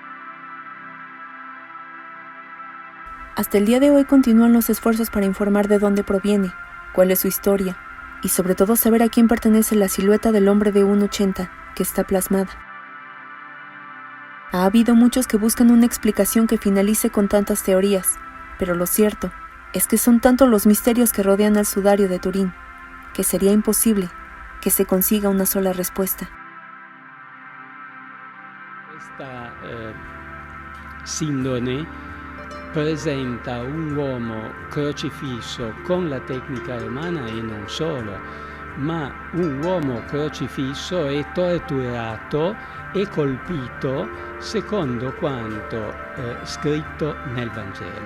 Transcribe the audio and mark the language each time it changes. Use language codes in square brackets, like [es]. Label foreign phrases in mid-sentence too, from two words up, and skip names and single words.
[es] Hasta el día de hoy continúan los esfuerzos para informar de dónde proviene, cuál es su historia, y sobre todo saber a quién pertenece la silueta del hombre de 1,80 que está plasmada. Ha habido muchos que buscan una explicación que finalice con tantas teorías, pero lo cierto es que son tantos los misterios que rodean al sudario de Turín, que sería imposible que se consiga una sola respuesta. [it] Questa sindone presenta un uomo crocifisso con la tecnica romana e non solo, ma un uomo crocifisso e torturato e colpito secondo quanto scritto nel Vangelo.